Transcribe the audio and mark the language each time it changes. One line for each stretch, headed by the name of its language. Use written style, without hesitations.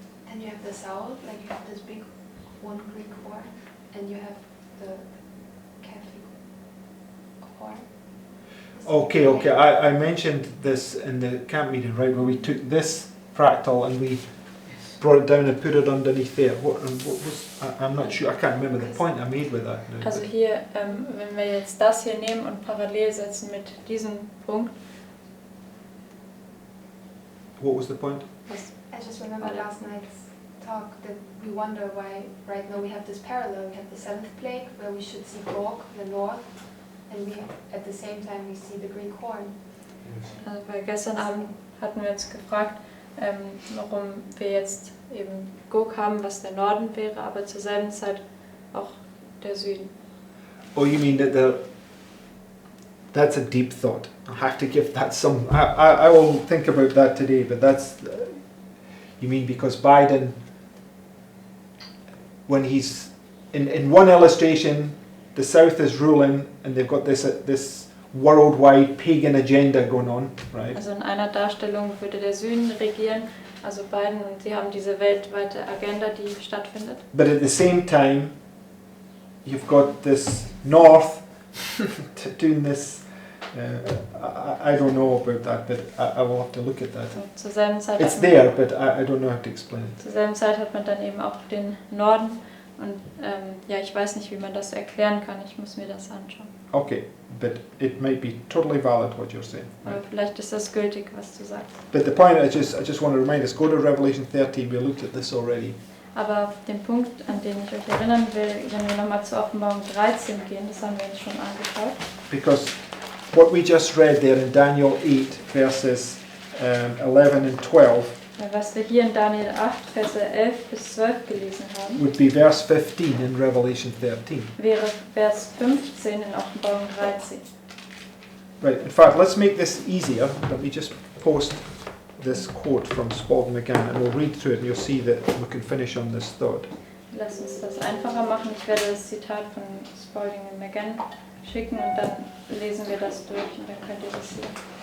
English: And you have the south, like you have this big one Greek horn, and you have the Catholic horn. Okay. I mentioned this in the camp meeting, right, where we took this fractal and we brought it down and put it underneath there. What was? I'm not sure. I can't remember the point I made with that now.
German: Also hier, wenn wir jetzt das hier nehmen und parallel setzen mit diesem Punkt.
English: What was the point? I just remember last night's talk that we wonder why right now we have this parallel. We have the seventh plague where we should see Gog, the north, and we at the same time we see the Greek horn.
German: Also weil gestern Abend hatten wir uns gefragt, warum wir jetzt eben Gog haben, was der Norden wäre, aber zur selben Zeit auch der Süden.
English: Oh, you mean that that's a deep thought. I have to give that some. I will think about that today. But that's. You mean because Biden, when he's in one illustration, the South is ruling, and they've got this worldwide pagan agenda going on, right?
German: Also in einer Darstellung würde der Süden regieren, also Biden, und sie haben diese weltweite Agenda, die stattfindet.
English: But at the same time, you've got this North doing this. I don't know about that, but I will have to look at that.
German: Und zur selben Zeit
English: It's
German: hat man,
English: there, but I don't know how to explain it.
German: zur selben Zeit hat man dann eben auch den Norden und ja, ich weiß nicht, wie man das erklären kann. Ich muss mir das anschauen.
English: Okay, but it might be totally valid what you're saying.
German: Aber
English: Right?
German: vielleicht ist das gültig, was du sagst.
English: But the point I just want to remind us, go to Revelation 13, we looked at this already.
German: Aber den Punkt, an den ich euch erinnern will, wenn wir nochmal zur Offenbarung 13 gehen, das haben wir uns schon angeschaut.
English: Because what we just read there in Daniel 8, verses 11 and 12,
German: Weil was wir hier in Daniel 8, Verse 11 bis 12 gelesen haben,
English: would be verse 15 in Revelation 13.
German: wäre Vers 15 in Offenbarung 13.
English: Right, in fact, let's make this easier. Let me just post this quote from Spalding McGann, and we'll read through it and you'll see that we can finish on this thought.
German: Lass uns das einfacher machen. Ich werde das Zitat von Spalding und McGann schicken und dann lesen wir das durch und dann könnt ihr das sehen.